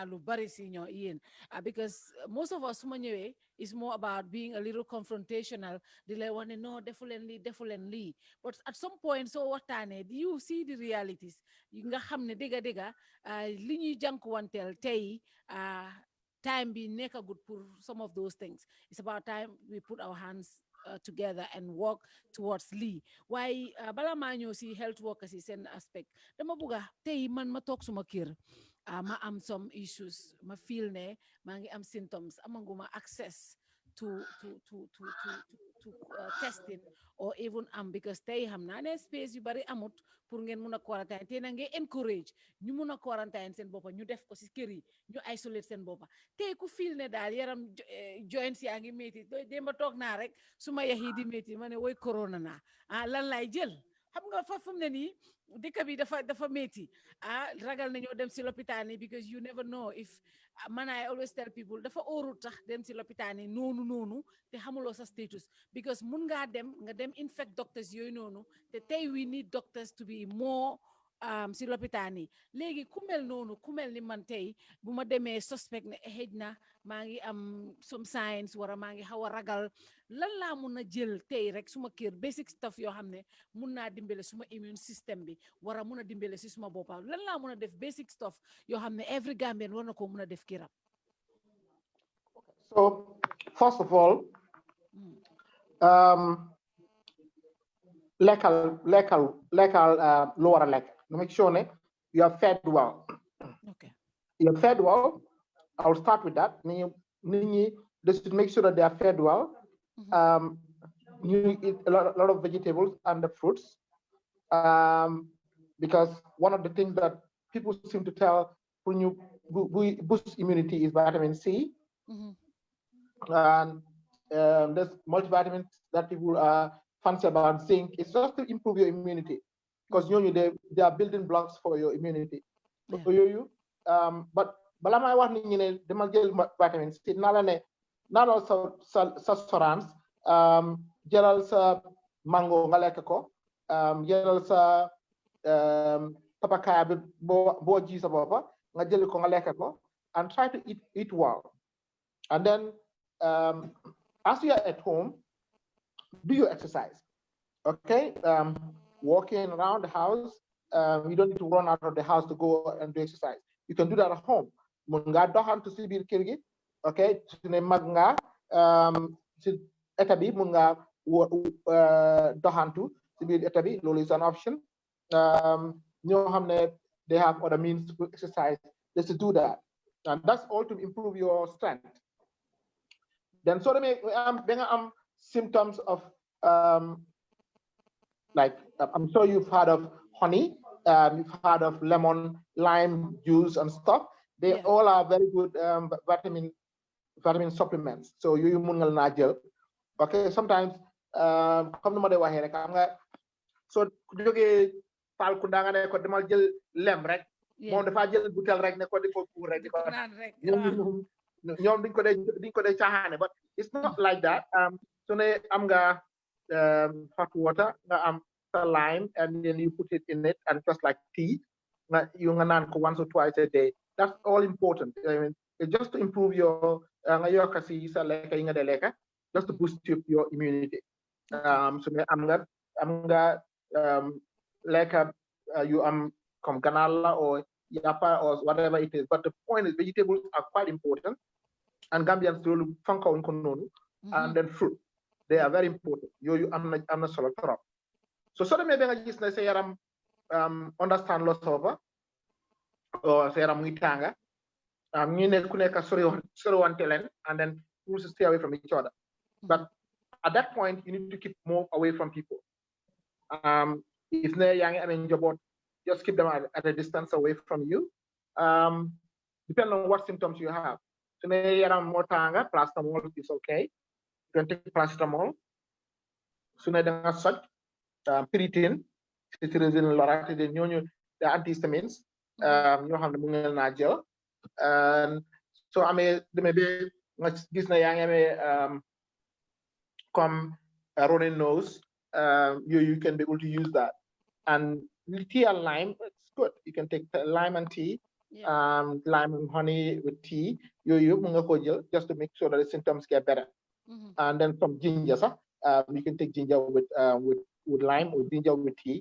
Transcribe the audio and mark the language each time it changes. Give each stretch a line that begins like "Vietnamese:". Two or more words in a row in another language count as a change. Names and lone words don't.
Wolof: lu bari si ñoo yéen
English: because most of us
Wolof: su ma ñëwee
English: is more about being a little confrontational
Wolof: di lay wane no defu leen lii
English: but at some point
Wolof: soo waxtaanee
English: do you see the realities
Wolof: yi nga xam ne dëgga li ñuy jànkuwanteel tey time bi nekkagut pour
English: some of those things it's about time we put our hands together and work towards
Wolof: lii waaye bala maa ñëw si
English: health workers
Wolof: yi seen aspect dama bugga tey man ma toog suma kër ma am
English: some issues
Wolof: ma feel ne maa ngi am symptoms amanguma
English: access to testing or even because
Wolof: tey xam naa ne space yu bari amut pour ngeen mun a quarantine te na ngeen encourage ñu mun a quarantine seen boppa ñu def ko si kër yi ñu isolate seen boppa tey ku feel ne daal yaram joints yaa ngi métti démba toog naa rek su ma yax yi di métti ma ne woy corona naa lan lay jël xam nga fa fu mu ne nii dëkk bi dafa métti ragal nañoo dem si lopitaan yi
English: because you never know if
Wolof: man
English: I always tell people
Wolof: dafa óorut tax dem si lopitaan yi noonu te xamuloo sa status because mun ngaa dem
English: infect doctors
Wolof: yooyu noonu te tey
English: we need doctors to be more
Wolof: si lopitaan yi léegi ku mel ni man tey bu ma demee suspect ne xëj na maa ngi am
English: some signs
Wolof: wara maa ngi xaw a ragal lan laa mun a jël tey rek suma kër
English: basic stuff
Wolof: yoo xam ne mun naa dimbale suma
English: immune system
Wolof: bi wara mun a dimbale si suma boppam lan laa mun a def
English: basic stuff
Wolof: yoo xam ne
English: every Gambian
Wolof: war na ko mun a def këram.
English: So first of all,
Wolof: lekkal lu war a lekk.
English: Make sure you are fed well. Okay. You're fed well. I'll start with that. Just make sure that they are fed well. You eat a lot of vegetables and the fruits. Because one of the things that people seem to tell when you boost immunity is vitamin C. And there's multivitamins that people are fancy about zinc. It's just to improve your immunity. Because they are building blocks for your immunity.
Wolof: But bala may wax nit ñi ne dama jël vitamin C naanal sa sorans jëlal sa mango nga lekk ko jëlal sa papakaya bi boo ji sa boppa nga jël ko nga lekk ko
English: and try to eat well. And then as you are at home, do your exercise. Okay? Walking around the house. You don't need to run out of the house to go and do exercise. You can do that at home.
Wolof: Mun nga doxantu si biir kër gi, okay? Su ne mag nga si état bi mun nga doxantu si biir état bi, loolu
English: is an option.
Wolof: Ñoo xam ne
English: they have other means to exercise, just to do that. And that's all to improve your strength. Then so they am symptoms of like I'm sure you've heard of honey, you've heard of lemon, lime juice and stuff. They all are very good vitamin supplements. So you
Wolof: mun nga jël.
English: Okay, sometimes
Wolof: comme nu ma dee waxee rek xam nga soo jógee Falkunda nga ne ko demal jël lem rek. Moom dafa jël butel rek ne ko di ko tuur rek di ko ñoom diñ ko dee caaxaane,
English: but it's not like that. So
Wolof: ne am nga
English: hot water
Wolof: nga am sa
English: lime and then you put it in it and just like tea you
Wolof: nga naan ko
English: once or twice a day. That's all important. I mean, just to improve your
Wolof: nga yokk si sa lekk yi nga dee lekk,
English: just to boost your immunity. So
Wolof: ne am nga lekk
English: you am comme
Wolof: ganaar la
English: or yappa or whatever it is, but the point is vegetables are quite important and Gambians
Wolof: loolu fankawuñ ko noonu.
English: And then fruit, they are very important.
Wolof: Yooyu am na solo trop. So demee ba nga gis ne sa yaram understand lo sooba or sa yaram muy tànga ñu ne ku nekk soriwante leen
English: and then you stay away from each other. But at that point you need to keep more away from people.
Wolof: If ne yaa ngi amee njaboot,
English: just keep them at a distance away from you. Depending on what symptoms you have.
Wolof: So ne yaram moo tànga,
English: paracetamol is okay. You can take paracetamol.
Wolof: su ne da nga soj piritin cetirizine loratadine ñooñu
English: the antihistamines
Wolof: ñoo xam ne mu ngeen naa jël soo amee demee ba nga gis na yaa ngi amee comme
English: runny nose you can be able to use that. And tea and lime, it's good. You can take lime and tea, lime and honey with tea. Just to make sure that the symptoms get better. And then some ginger, you can take ginger with lime or ginger with tea.